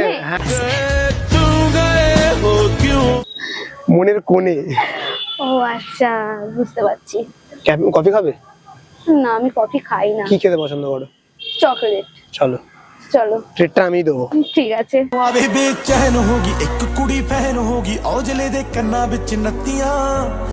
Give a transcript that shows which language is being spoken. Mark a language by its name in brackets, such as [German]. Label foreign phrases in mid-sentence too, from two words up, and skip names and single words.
[Bangla] হ্যাঁ মনের কোণে। ও আচ্ছা, বুঝতে পারছি। কফি খাবে? না, আমি কফি খাই না। কি খেতে পছন্দ করো? চকলেট। চলো, চলো, ট্রিটটা আমি দেবো। ঠিক আছে। [Punjabi] ਆਵੇ ਬੇਚੈਨ ਹੋਗੀ ਇੱਕ ਕੁੜੀ ਫੈਨ ਹੋਗੀ ਔਜਲੇ ਦੇ ਕੰਨਾਂ ਵਿੱਚ ਨੱਤੀਆਂ